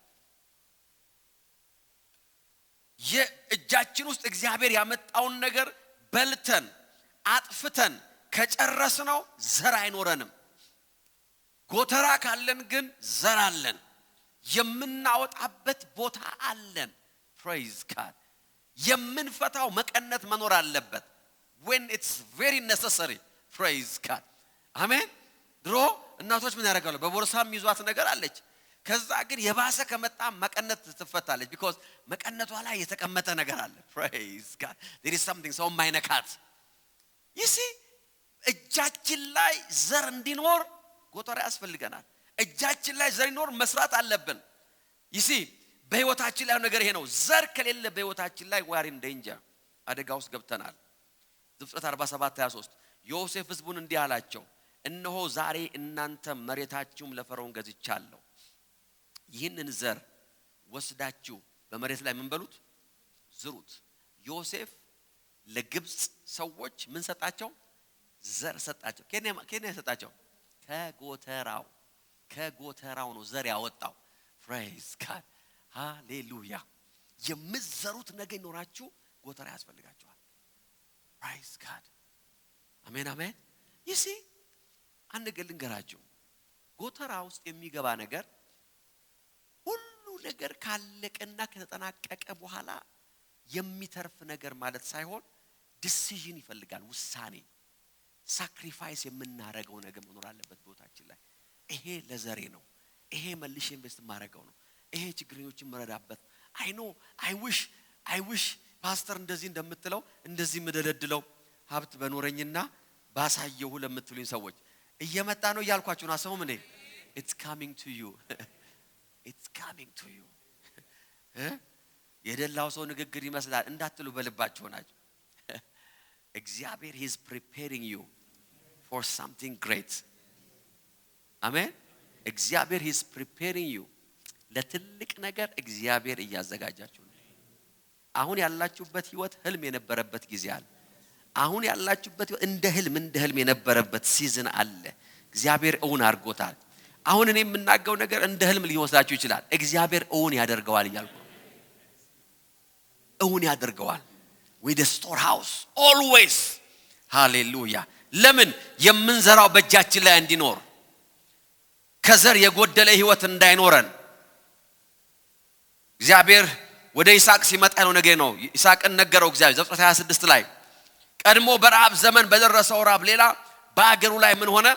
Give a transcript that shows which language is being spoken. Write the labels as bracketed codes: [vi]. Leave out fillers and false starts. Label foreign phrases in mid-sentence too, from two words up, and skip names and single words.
[am] የእጃችን ውስጥ እግዚአብሔር ያመጣውን ነገር በልተን አጥፍተን ከጨረስነው ዘር አይኖረንም ጎተራ ካለን ግን ዘር አለን የምናወጣበት ቦታ አለን [en] praise God [am] የምንፈታው መቀነት መኖር አለበት [en] when it's very necessary praise God [am] አሜን ድሮ እናቶች ምን ያደርጋሉ? በቦርሳም ይዟት ነገር አለች። ከዛ ግን የባሰ ከመጣ መቀነት ትፈታለች። because መቀነቷ ላይ የተቀመጠ ነገር አለ። [en] praise God, there is something so [am] ማይነካት። [en] you see [am] እጃችን ላይ ዘር እንዲኖር ጎተራ ያስፈልገናል። እጃችን ላይ ዘር እንዲኖር መስራት አለብን። [en] you see [am] በህይወታችን ላይ ነገር ይሄ ነው። ዘር ከሌለ በህይወታችን ላይ [en] we are in danger፣ [am] አደጋ ውስጥ ገብተናል። ዘፍጥረት 47:23 ዮሴፍ ህዝቡን እንዲህ አላቸው፣ እነሆ ዛሬ እናንተ መሬታችሁም ለፈርዖን ገዝቻለሁ። ይህንን ዘር ወስዳችሁ በመሬት ላይ ምን በሉት? ዝሩት። ዮሴፍ ለግብጽ ሰዎች ምን ሰጣቸው? ዘር ሰጣቸው። ከኔ ሰጣቸው? ከጎተራው ነው ዘር ያወጣው። [en] praise God, [am] ሃሌሉያ። የምትዘሩት ነገር ይኖራችሁ ጎተራ ያስፈልጋችኋል። [en] praise God, [am] አሜን አሜን። [en] you see [am] አንድ ነገር ልንገራችሁ፣ ጎተራ ውስጥ የሚገባ ነገር ሁሉ ነገር ካለቀና ከተጠናቀቀ በኋላ የሚተርፍ ነገር ማለት ሳይሆን ዲሲዥን ይፈልጋል፣ ውሳኔ፣ ሳክሪፋይስ የምናረገው ነገር መኖር አለበት ቦታችን ላይ። ይሄ ለዘሬ ነው፣ ይሄ መልሼ ኢንቨስት ማረጋው ነው፣ ይሄ ችግረኞችን መረዳበት። [en] I wish [am] ፓስተር እንደዚህ እንደምትለው እንደዚህ ምደለድለው ሀብት በኖረኝና ባሳየው ለምትሉኝ ሰዎች እየመጣ ነው ያልኳችሁ ነው። አሰሙም እንዴ? [en] it's coming to you it's coming to you [am] የደላው ሰው ንግግር ይመስላል እንዳትሉ በልባችሁ ናችሁ። እግዚአብሔር [en] he is preparing you for something great። [am] አሜን። እግዚአብሔር [en] he is preparing you [am] ለትልቅ ነገር እግዚአብሔር እያዘጋጃችሁ ነው። አሁን ያላችሁበት ህይወት ህልም የነበረበት ጊዜ አለ። አሁን ያላችሁበት እንደ ህልም የነበረበት ሲዝን አለ። እግዚአብሔር እውን አድርጎታል። አሁን እኔ የምናገረው ነገር እንደ ህልም ሊመስላችሁ ይችላል። እግዚአብሔር እውን ያደርገዋል እያልኩ እውን ያደርገዋል። [en] with the storehouse always hallelujah። [am] ለምን የምንዘራው በእጃችን ላይ እንዲኖር፣ ከዘር የጎደለ ህይወት እንዳይኖረን። እግዚአብሔር ወደ ይስሐቅ ሲመጣ ነው ነገር ነው። ይስሐቅን ነገረው እግዚአብሔር ዘፍጥረት 26 ላይ ቀድሞ በረሃብ ዘመን በደረሰው ረሃብ ሌላ በአገሩ ላይ ምን ሆነ?